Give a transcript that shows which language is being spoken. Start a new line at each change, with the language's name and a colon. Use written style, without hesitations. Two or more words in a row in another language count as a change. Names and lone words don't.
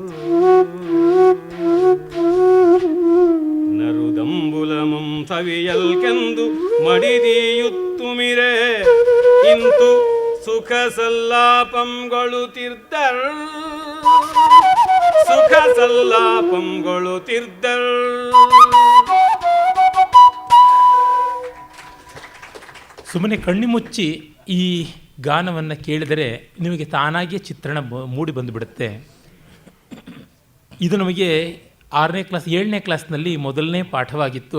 Kannada: ನರುದಂಬುಲಮಂ ಸವಿಯಲ್ಕೆಂದು ಮಡಿದಿಯುತ್ತುಮಿರೆ ಇಂತು ಸುಖ ಸಲ್ಲಾಪಂಗೊಳುತ್ತಿರ್ದಳ್ ಸುಖ ಸಲ್ಲಾಪಂಗೊಳುತ್ತಿರ್ದಳ್. ಸುಮ್ಮನೆ ಕಣ್ಣಿ ಮುಚ್ಚಿ ಈ ಗಾನವನ್ನು ಕೇಳಿದರೆ ನಿಮಗೆ ತಾನಾಗಿಯೇ ಚಿತ್ರಣ ಮೂಡಿ ಬಂದುಬಿಡುತ್ತೆ. ಇದು ನಮಗೆ 6ನೇ ಕ್ಲಾಸ್ 7ನೇ ಕ್ಲಾಸ್ನಲ್ಲಿ ಮೊದಲನೇ ಪಾಠವಾಗಿತ್ತು.